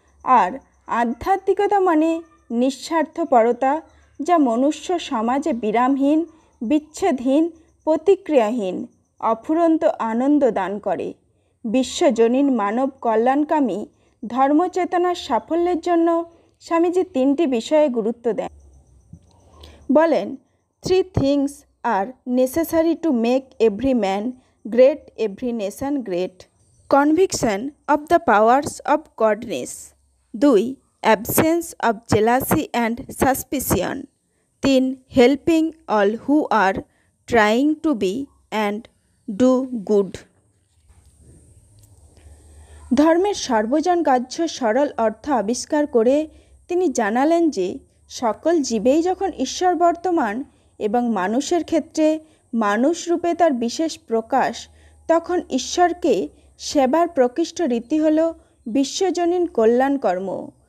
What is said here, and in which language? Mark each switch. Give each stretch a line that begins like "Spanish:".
Bangla: আর আধ্যাত্মিকতা মানে নিঃস্বার্থপরতা, যা মনুষ্য সমাজে বিরামহীন, বিচ্ছেদহীন, প্রতিক্রিয়াহীন অফুরন্ত আনন্দ দান করে। বিশ্বজনীন মানব কল্যাণকামী ধর্মচেতনার সাফল্যের জন্য স্বামীজি তিনটি বিষয়ে গুরুত্ব দেন। বলেন,
English: 3 things are necessary to make every man great, every nation great. Conviction of the powers of godness. 2. Absence of jealousy and suspicion. 3. Helping all who are trying to be and do good.
Bangla: ধর্মের সর্বজনগ্রাহ্য সরল অর্থ আবিষ্কার করে তিনি জানালেন যে সকল জীবেই যখন ঈশ্বর বর্তমান এবং মানুষের ক্ষেত্রে মানুষ রূপে তার বিশেষ প্রকাশ, তখন ঈশ্বরকে সেবার প্রকৃষ্ট রীতি হল বিশ্বজনীন কল্যাণ কর্ম।